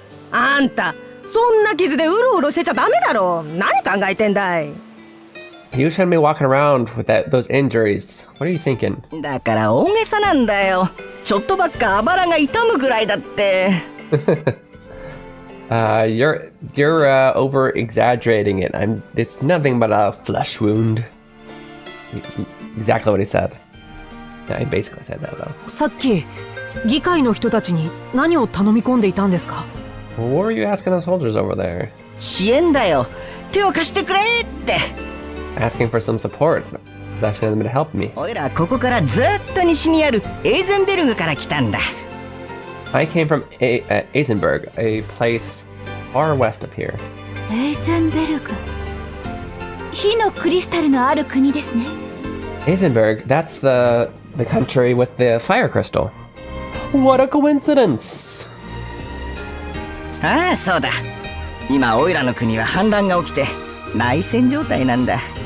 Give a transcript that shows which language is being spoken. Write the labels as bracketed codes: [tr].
[ja] あんたそんな傷でうろうろしてちゃダメだろ。何考えてんだい。 [en] You shouldn't be walking around with those injuries. What are you thinking? [ja] だから大げさなんだよ。ちょっとばっかあばらが痛むぐらいだって。 [en] You're over exaggerating it. It's nothing but a flesh wound. Exactly what he said. Yeah, he basically said that though. [ja] さっき議会の人たちに何を頼み込んでいたんですか？ [en] Well, what were you asking the soldiers over there? [ja] 支援だよ。手を貸してくれって。 [en] Asking for some support. Asking them to help me. [ja] おいらここからずっと西にあるエーゼンベルグから来たんだ。 [en] I came from Eisenberg, a place far west of here. [ja] エイゼンベルグ。火のクリスタルのある国ですね。 Eisenberg, that's the country with the fire crystal. [en] What a coincidence! [ja] ああ、そうだ。今オイラの国は反乱が起きて内戦状態なんだ。